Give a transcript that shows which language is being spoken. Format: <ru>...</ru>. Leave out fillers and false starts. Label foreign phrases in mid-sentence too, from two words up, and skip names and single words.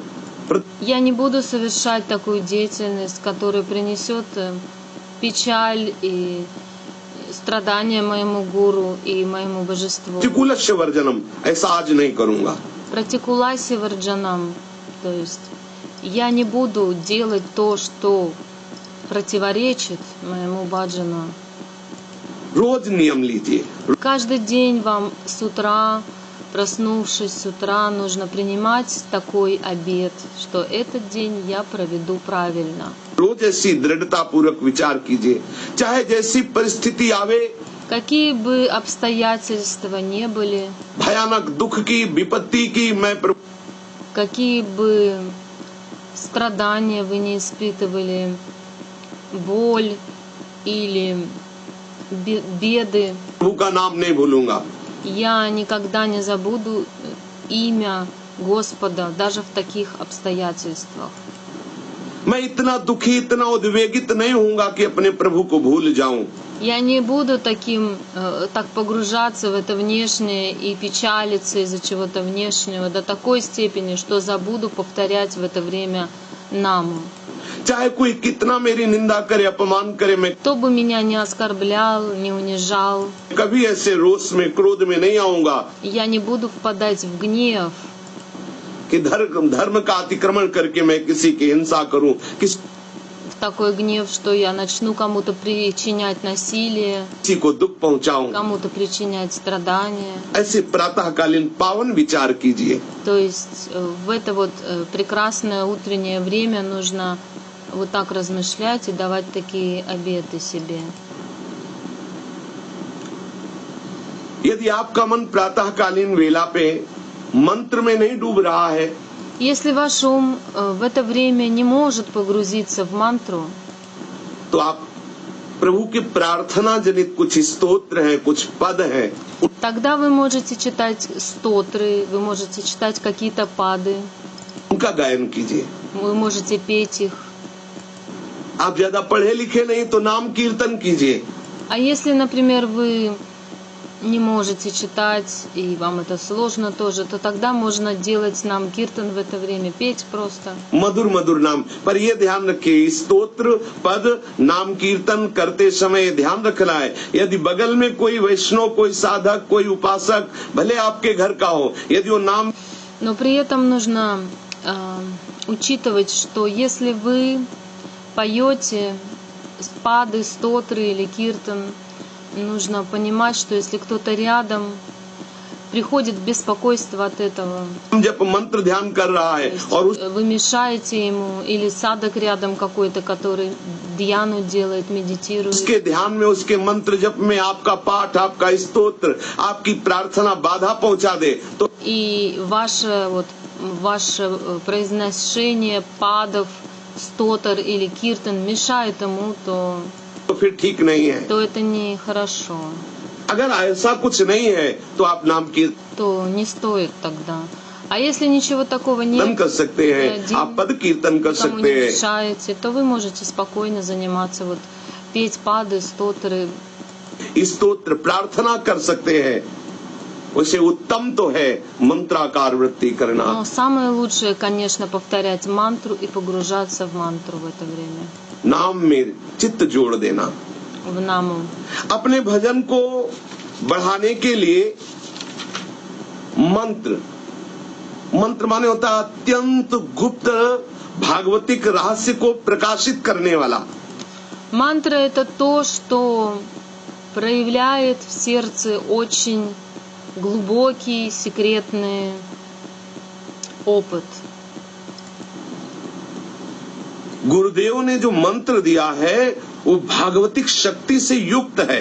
<ru>Я не буду совершать такую деятельность, которая принесет печаль и страдания моему гуру и моему божеству.</ru> <sa>प्रतिकूलस्य वर्जनम,</sa> <hi>ऐसा आज नहीं करूंगा।</hi> <sa>प्रतिकूलस्य वर्जनम्,</sa> <ru>то есть я не буду делать то, что противоречит моему баджану.</ru> <hi>रोज नियम लीजिए।</hi> <ru>Каждый день вам с утра, проснувшись с утра, нужно принимать такой обет, что этот день я проведу правильно.</ru> <hi>रोज ऐसी दृढ़ता पूर्वक विचार कीजिए, चाहे जैसी परिस्थिति आवे,</hi> <ru>Какие бы обстоятельства ни были,</ru> <hi>भयानक दुख की विपत्ति की, मैं</hi> <ru>какие бы страдания вы не испытывали, боль или беды,</ru> <hi>प्रभु का नाम नहीं भूलूंगा।</hi> <ru>я никогда не забуду имя Господа даже в таких обстоятельствах.</ru> <hi>मैं इतना दुखी इतना उद्वेगित नहीं होऊंगा कि अपने प्रभु को भूल जाऊं।</hi> <ru>Я не буду так погружаться в это внешнее и печалиться из-за чего-то внешнего до такой степени, что забуду повторять в это время наму.</ru> <hi>चाहे कोई कितना मेरी निंदा करे अपमान करे, मैं</hi> <ru>Кто бы меня не оскорблял, не унижал,</ru> <hi>कभी ऐसे रोष में क्रोध में नहीं आऊंगा</hi> <ru>я не буду впадать в गнев,</ru> <hi>कि धर्म का अतिक्रमण करके मैं किसी की हिंसा करूं,</hi> <ru>в такой гнев, что я начну кому-то причинять насилие,</ru> <hi>किसी को दुख पहुंचाऊं।</hi> <ru>кому-то причинять страдания.</ru> <hi>ऐसे प्रातःकालीन पावन विचार कीजिए।</hi> <ru>То есть в это вот прекрасное утреннее время нужно вот так размышлять и давать такие обеты себе.</ru> <hi>यदि आपका मन प्रातःकालीन वेला पे मंत्र में नहीं डूब रहा है,</hi> <ru>Если ваш ум в это время не может погрузиться в мантру,</ru> <hi>तो आप प्रभु की प्रार्थना जनित कुछ स्तोत्र हैं, कुछ पद हैं,</hi> <ru>тогда вы можете читать стотры, вы можете читать какие-то пады,</ru> <hi>उनका गायन कीजिए।</hi> <ru>вы можете петь их.</ru> <hi>आप ज्यादा पढ़े लिखे नहीं तो नाम कीर्तन कीजिए।</hi> <ru>А если, например, вы не можете читать, и вам это сложно тоже, то тогда можно делать</ru> <hi>नाम कीर्तन</hi> <ru>в это время, петь просто.</ru> <hi>मधुर मधुर नाम, पर ये ध्यान रखिए, स्तोत्र पद नाम कीर्तन करते समय ध्यान रखना है, यदि बगल में कोई वैष्णव, कोई साधक, कोई उपासक, भले आपके घर का हो, यदि वो नाम</hi> <ru>Но при этом нужно учитывать, что если вы поете спады, стотры или киртан, нужно понимать, что если кто-то рядом, приходит беспокойство от этого,</ru> <hi>जब मंत्र ध्यान कर रहा है और उस</hi> <ru>вы мешаете ему, или садок рядом какой-то, который дьяну делает, медитирует,</ru> <hi>उसके ध्यान में, उसके मंत्र जप में आपका पाठ, आपका स्तोत्र, आपकी प्रार्थना बाधा पहुंचा दे, तो</hi> <ru>и ваше произношение падов, стотр или киртан мешает ему, то</ru> <hi>फिर ठीक नहीं है।</hi> <ru>это нехорошо.</ru> <hi>अगर ऐसा कुछ नहीं है तो आप नाम की</hi> <ru>То не стоит тогда. А если ничего такого</ru> <hi>कीर्तन</hi> <ru>нет,</ru> <hi>कर सकते हैं, आप पद कीर्तन कर</hi> <ru>кому</ru> <hi>सकते</hi> <ru>не</ru> <hi>हैं,</hi> <ru>мешаете, то вы можете спокойно заниматься, вот петь пады, стотры.</ru> <hi>स्तोत्र प्रार्थना कर सकते हैं। उसे उत्तम तो है मंत्राकार वृत्ति करना।</hi> <ru>Но самое лучшее, конечно, повторять мантру и погружаться в мантру в это время,</ru> <hi>नाम में चित्त जोड़ देना।</hi> <ru>в наму.</ru> <hi>अपने भजन को बढ़ाने के लिए मंत्र माने होता है अत्यंत गुप्त भागवतिक रहस्य को प्रकाशित करने वाला।</hi> <ru>Мантра — это то, что проявляет в сердце очень глубокий, секретный опыт.</ru> <hi>गुरुदेव ने जो मंत्र दिया है वो भागवतिक शक्ति से युक्त है।</hi>